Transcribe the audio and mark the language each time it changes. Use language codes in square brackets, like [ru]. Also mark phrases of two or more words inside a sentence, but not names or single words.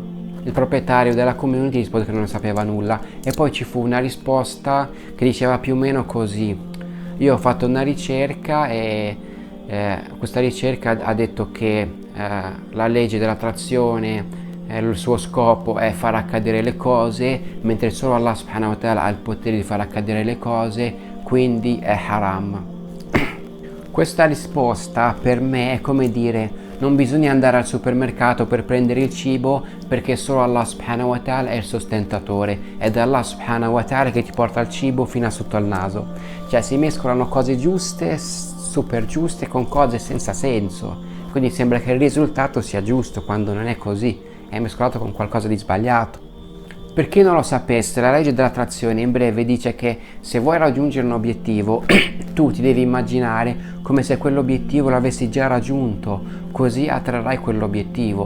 [it] Il proprietario della community rispose che non ne sapeva nulla, e poi ci fu una risposta che diceva più o meno così. Io ho fatto una ricerca e questa ricerca ha detto che la legge dell'attrazione, il suo scopo è far accadere le cose, mentre solo Allah [ar] سبحانه وتعالى [it] ha il potere di far accadere le cose, quindi è haram. Questa risposta per me è come dire: non bisogna andare al supermercato per prendere il cibo, perché solo Allah [ar] سبحانه وتعالى [it] è il sostentatore, ed è Allah [ar] سبحانه وتعالى [it] che ti porta il cibo fino a sotto al naso. Cioè si mescolano cose giuste, super giuste, con cose senza senso, quindi sembra che il risultato sia giusto quando non è così, è mescolato con qualcosa di sbagliato. Per chi non lo sapesse, la legge dell'attrazione in breve dice che se vuoi raggiungere un obiettivo tu ti devi immaginare come se quell'obiettivo l'avessi già raggiunto, così attrarrai quell'obiettivo.